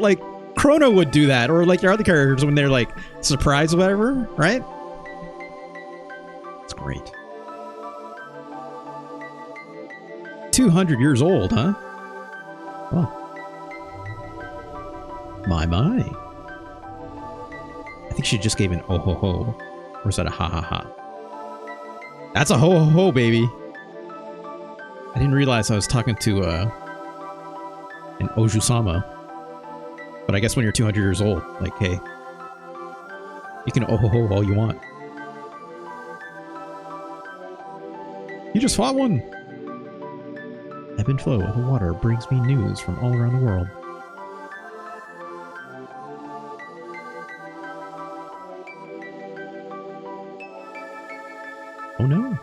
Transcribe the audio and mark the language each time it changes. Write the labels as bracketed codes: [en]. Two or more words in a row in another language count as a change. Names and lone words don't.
[en] Like Chrono would do that, or like your other characters when they're like surprised or whatever, right? It's great. 200 years old, huh? Oh. My. I think she just gave an oh ho ho. Or is that a ha ha ha? That's a ho ho ho, baby. I didn't realize I was talking to an Oju-sama. But I guess when you're 200 years old, like, hey, you can oh ho ho all you want. You just fought one. Ebb and flow of the water brings me news from all around the world. Oh no.